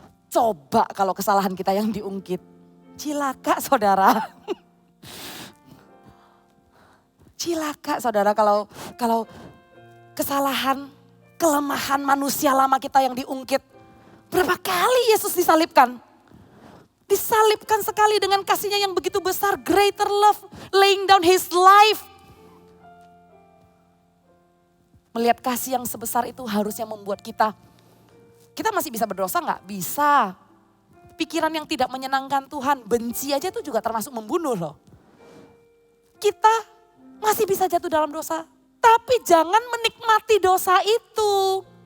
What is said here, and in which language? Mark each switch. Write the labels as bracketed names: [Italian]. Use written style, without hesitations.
[Indonesian] Coba kalau kesalahan kita yang diungkit. Cilaka saudara. Cilaka saudara kalau kesalahan, kelemahan manusia lama kita yang diungkit. Berapa kali Yesus disalibkan? Disalibkan sekali dengan kasihnya yang begitu besar. [English] Greater love, laying down his life. [Indonesian] Melihat kasih yang sebesar itu harusnya membuat kita masih bisa berdosa nggak? Bisa. Pikiran yang tidak menyenangkan Tuhan, benci aja itu juga termasuk membunuh loh. Kita masih bisa jatuh dalam dosa, tapi jangan menikmati dosa itu.